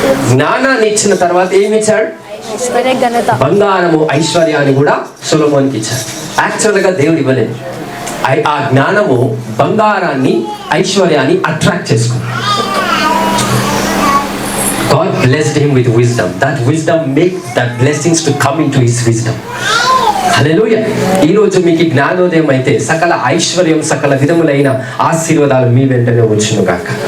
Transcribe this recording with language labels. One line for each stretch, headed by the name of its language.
Telugu: జ్ఞానాన్ని ఇచ్చిన తర్వాత ఏమి ఇచ్చాడు? బంగారము ఐశ్వర్యాన్ని కూడా సొలొమోనుకి ఇచ్చాడు. యాక్చువల్గా దేవుడు ఇవ్వలేదు. ఆ జ్ఞానము బంగారాన్ని ఐశ్వర్యాన్ని అట్రాక్ట్ చేసుకుంది.
English: blessed him with wisdom. That wisdom make that blessings to come into his wisdom.
Telugu: హల్లెలూయా. ఈ రోజు మీకు జ్ఞానోదయం అయితే సకల ఐశ్వర్యం, సకల విధములైన ఆశీర్వాదాలు మీ వెంటనే వచ్చును గాక.